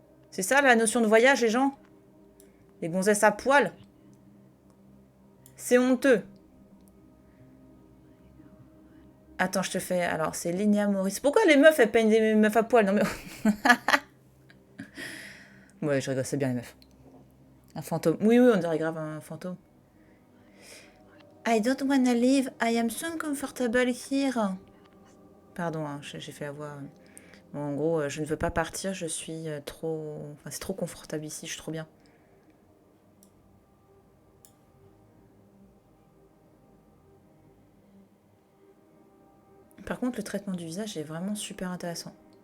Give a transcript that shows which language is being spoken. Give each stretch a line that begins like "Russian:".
French: C'est ça la notion de voyage, les gens? Les gonzesses à poil? C'est honteux. Attends, je te fais... Alors, c'est Linia Maurice. Pourquoi les meufs, elles peignent des meufs à poil? Non mais... Ouais, je rigole, c'est bien les meufs. Un fantôme. Oui, oui, on dirait grave un fantôme.
English: I don't wanna leave. I am so uncomfortable here.
French: Pardon, hein, j'ai fait la voix. Bon, en gros, je ne veux pas partir, je suis trop... Enfin, c'est trop confortable ici, je suis trop bien. Par contre, le traitement du visage est vraiment super intéressant.